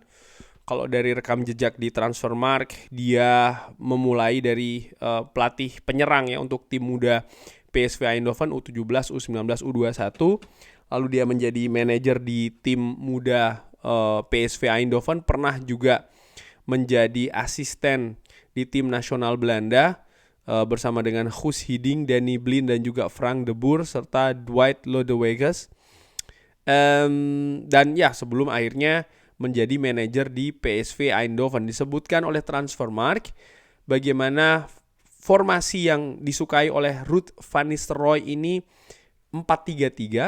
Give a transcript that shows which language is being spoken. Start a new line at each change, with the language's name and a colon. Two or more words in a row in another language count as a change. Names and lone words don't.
Indonesian: Kalau dari rekam jejak di Transfermarkt, dia memulai dari pelatih penyerang ya untuk tim muda PSV Eindhoven U17, U19, U21. Lalu dia menjadi manajer di tim muda PSV Eindhoven, pernah juga menjadi asisten di tim nasional Belanda bersama dengan Guus Hiddink, Danny Blind, dan juga Frank de Boer serta Dwight Lodeweges. Dan ya sebelum akhirnya menjadi manajer di PSV Eindhoven. Disebutkan oleh Transfermarkt bagaimana formasi yang disukai oleh Ruud van Nistelrooy ini 4-3-3.